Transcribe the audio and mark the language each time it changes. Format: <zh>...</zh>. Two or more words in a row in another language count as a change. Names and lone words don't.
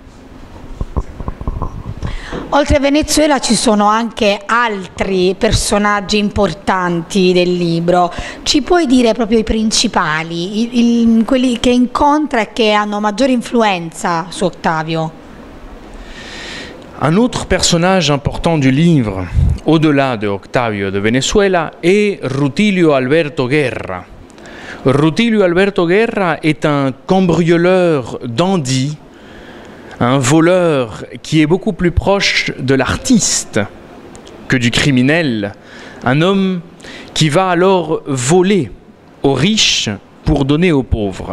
<it>Oltre a Venezuela ci sono anche altri personaggi importanti del libro. Ci puoi dire proprio i principali, quelli che incontra e che hanno maggiore influenza su Octavio?</it> <fr>Un autre personnage important du livre, au-delà de Octavio de Venezuela, est Rutilio Alberto Guerra. Rutilio Alberto Guerra est un cambrioleur dandy, un voleur qui est beaucoup plus proche de l'artiste que du criminel, un homme qui va alors voler aux riches pour donner aux pauvres.</fr>